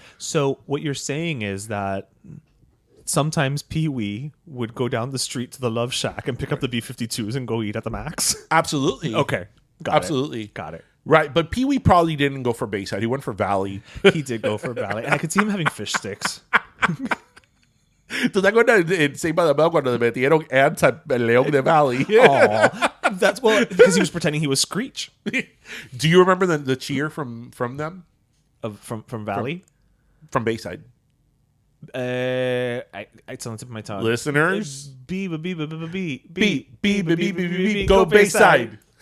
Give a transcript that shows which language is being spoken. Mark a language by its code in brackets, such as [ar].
[en] So what you're saying is that sometimes Pee-wee would go down the street to the Love Shack and pick up the B-52s and go eat at the Max? Absolutely. Okay. Got it. Right, but Pee-wee probably didn't go for Bayside. He went for Valley. He did go for Valley. And I could see him having fish sticks. [es] ¿Tú te acuerdas en Saved by the Bell cuando le metieron [en] ants [es] al León de Valley? [en] That's because he was pretending he was Screech. Do you remember the cheer from them? From Valley? From Bayside. It's on the tip of my tongue. Listeners, B, go Bayside.